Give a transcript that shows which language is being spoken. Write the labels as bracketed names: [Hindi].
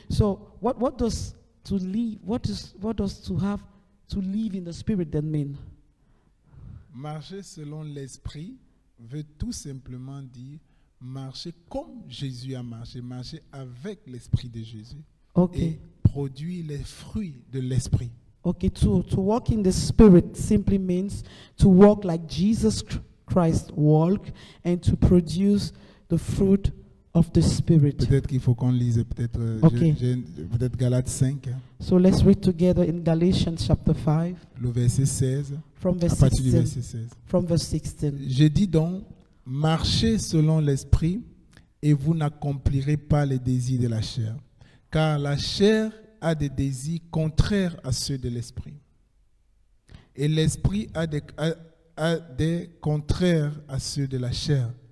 [English] So, what does to live? What does to have to live in the Spirit then mean? [French] Marcher selon l'esprit veut tout simplement dire marcher comme Jésus a marché, marcher avec l'esprit de Jésus. [English] Okay. [French] Et produire les fruits de l'esprit. [English] Okay, to walk in the Spirit simply means to walk like Jesus Christ walked and to produce the fruit of the Spirit. [French] Peut-être qu'il faut qu'on lise [English] Okay. [French] peut-être Galates 5, hein, [English] So let's read together in Galatians chapter 5 [French] le verset 16, [English] from [French] à [English] verse [French] partir du [English] 16. [French] verset 16. [English] From verse 16. [French] Je dis donc, marchez selon l'esprit et vous n'accomplirez pas les désirs de la chair. Car la chair a des désirs contraires à ceux de l'esprit. Et l'esprit a des contraires à ceux de la chair.